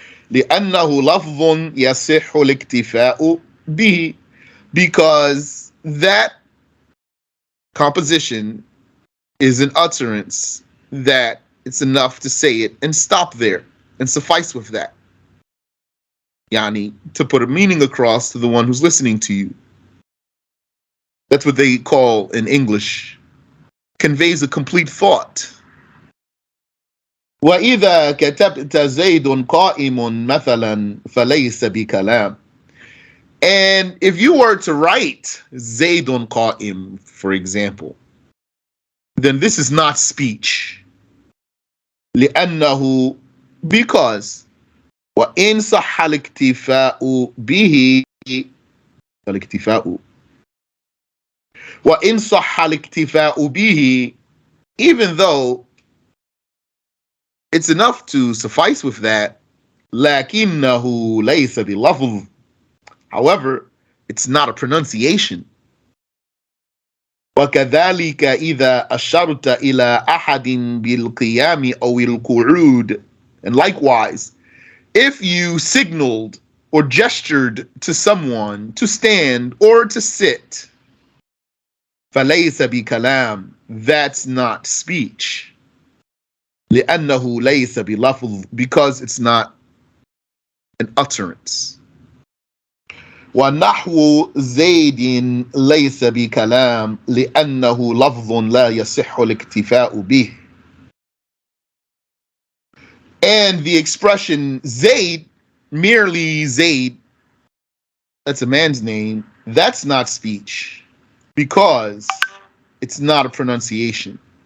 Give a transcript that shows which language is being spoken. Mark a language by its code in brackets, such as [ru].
[ar] لأنه لفظ يصح الاكتفاء به, [en] because that composition is an utterance that it's enough to say it and stop there and suffice with that. Yani, to put a meaning across to the one who's listening to you. That's what they call in English, conveys a complete thought. [ar] وإذا كتبت زيد قائم مثلا فليس بكلام. [en] And if you were to write Zaydun Qa'im, for example, then this is not speech. [ar] لأنه, [en] because [ar] وإن صح الاكتفاء به الاكتفاء وإن صح الاكتفاء به, [en] even though it's enough to suffice with that, [ar] لكنه ليس بلفظ. [en] However, it's not a pronunciation. [ar] وكذلك إذا أشرت إلى أحد بالقيام أو القعود. [en] And likewise, if you signaled or gestured to someone to stand or to sit, [ar] فليس بكلام, [en] that's not speech. [ar] لأنه ليس بلفظ, [en] because it's not an utterance. [ar] ونحو زيد ليس بكلام لأنه لفظ لا يصح الاكتفاء به. [en] And the expression Zayd, merely Zayd, that's a man's name, that's not speech, because it's not a pronunciation.